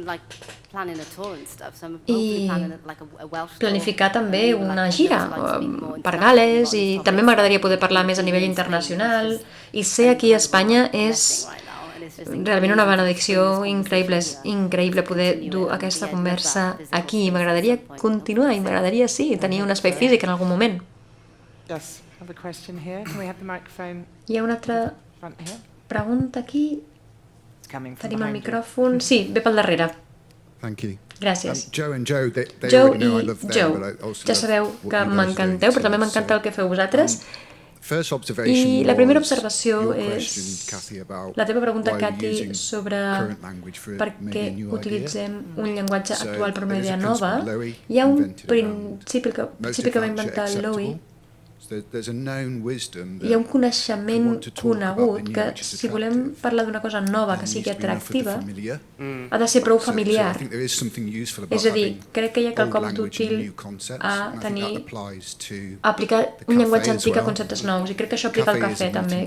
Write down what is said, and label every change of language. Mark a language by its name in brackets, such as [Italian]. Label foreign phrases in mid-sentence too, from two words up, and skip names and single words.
[Catalan] I planificar també una gira per Gal·les, i també m'agradaria poder parlar més a nivell internacional, i ser aquí a Espanya és realment una benedicció increïble. És increïble poder dur aquesta conversa aquí. M'agradaria continuar i m'agradaria, sí, tenir un espai físic en algun moment. [English] Yes, I have a question here. Can we have the microphone [Catalan] Hi ha una altra [English] front here? [Catalan] pregunta aquí. [English] It's coming from [Catalan] Tenim el [English] behind you. [Catalan] micròfon. Sí, ve pel darrere. [English] Thank you. [Catalan] Gràcies. [English] Joe and Joe, they Joe already know I [Catalan] i [English] love them, Joe, but I also [Catalan] ja [English] love [Catalan] sabeu [English] what [Catalan] que [English] you guys are [Catalan] m'encanteu, [English] doing [Catalan] però també [English] too. [Catalan] m'encanta el que feu vosaltres. [English] First observation [Catalan] I la primera [English] was [Catalan] observació [English] your [Catalan] és [English] question, Cathy, about [Catalan] la teva pregunta, why we're Cathy, [English] using [Catalan] sobre [English] current language for [Catalan] per [English] maybe [Catalan] què [English] a new idea. [Catalan] utilitzem un llenguatge [English] So, [Catalan] actual per una [English] there is a [Catalan] idea nova. [English] principle Lowy [Catalan] Hi ha un [English] invented around [Catalan] principi que va inventar Lowy. [English] There's a known wisdom [Catalan] Hi ha un [English] that [Catalan] coneixement conegut que, si volem parlar d'una cosa nova que sigui atractiva, ha de ser prou familiar. És a dir, crec que hi ha quelcom d'útil a tenir, a aplicar un llenguatge antic a conceptes nous, i crec que això aplica al cafè també.